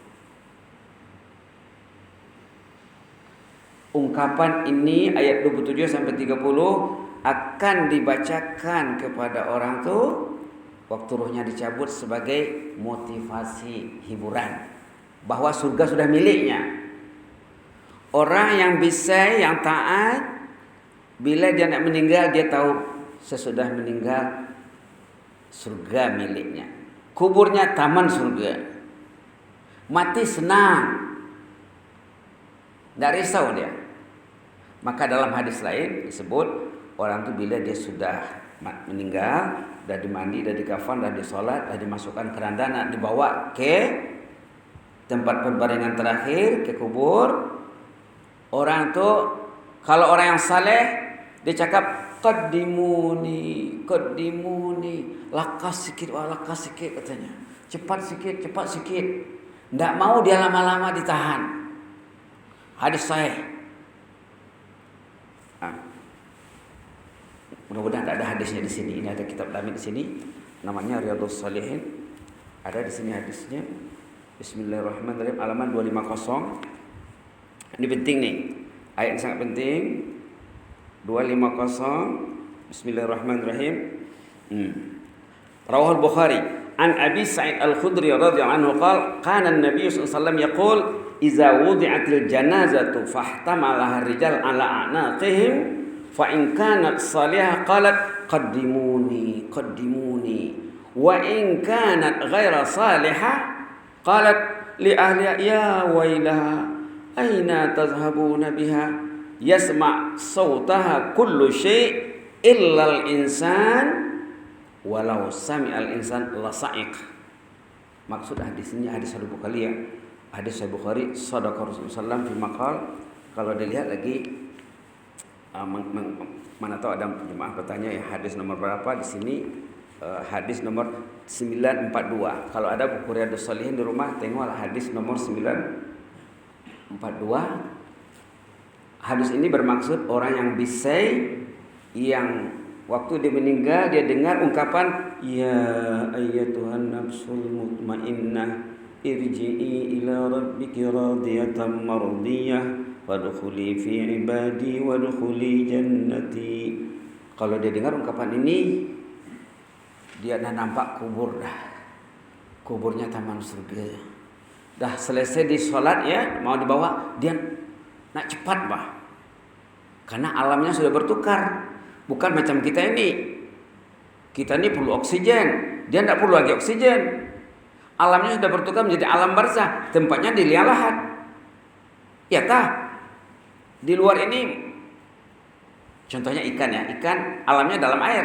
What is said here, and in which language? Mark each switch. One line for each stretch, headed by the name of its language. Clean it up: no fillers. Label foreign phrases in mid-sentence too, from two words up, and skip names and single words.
Malay: Ungkapan ini ayat 27 sampai 30 akan dibacakan kepada orang tuh waktu ruhnya dicabut sebagai motivasi hiburan bahwa surga sudah miliknya. Orang yang bisa, yang taat, bila dia nak meninggal, dia tahu sesudah meninggal surga miliknya. Kuburnya taman surga. Mati senang, tidak risau dia. Maka dalam hadis lain disebut orang itu bila dia sudah meninggal, dah dimandi, dah dikafan, dah disolat, dah dimasukkan keranda, nak dibawa ke tempat pembaringan terakhir, ke kubur. Orang tu, kalau orang yang saleh, dia cakap qaddimuni, lakas sikit katanya. Cepat sikit. Tidak mau dia lama-lama ditahan. Hadis sahih. Mudah-mudahan ada hadisnya di sini. Ini ada kitab kami di sini, namanya Riyadhus Shalihin. Ada di sini hadisnya. Bismillahirrahmanirrahim. Halaman 250. Ini penting nih. Ayat sangat penting. 250. Bismillahirrahmanirrahim.
Arabic: رواه البخاري عن أبي سعيد الخدري رضي الله عنه قال كان النبي صلى الله عليه وسلم يقول إذا وضعت الجنازة فاحتملها الرجال على أعناقهم فإن كانت صالحة قالت قدموني وإن كانت غير صالحة قالت لأهلها يا ويلها أين تذهبون بها يسمع صوتها كل شيء إلا الإنسان ولو سمع الإنسان لصعق.
Malay: Maksud hadis ini hadis Sahih Bukhari ya. Hadis Sahih Bukhari
Arabic: صدق رسول الله صلى الله عليه وسلم في مقال.
Malay: Kalau dilihat lagi mana tahu ada jemaah bertanya ya hadis nomor berapa di sini, hadis nomor 942. Kalau ada buku Riyadhus Shalihin di rumah, tengoklah hadis nomor 942. Hadis ini bermaksud orang yang bisai, yang waktu dia meninggal dia dengar ungkapan
Arabic: يا أيتها النفس المطمئنة ارجعي إلى ربك راضية مرضية وادخلي في عبادي وادخلي جنتي.
Malay: Kalau dia dengar ungkapan ini, dia dah nampak kubur dah. Kuburnya taman surga. Dah selesai di solat ya, mau dibawa, dia nak cepat bah. Karena alamnya sudah bertukar. Bukan macam kita ini. Kita ini perlu oksigen, dia tidak perlu lagi oksigen. Alamnya sudah bertukar menjadi alam barzah, tempatnya di liang lahat. Ya tah. Di luar ini contohnya ikan ya, ikan alamnya dalam air.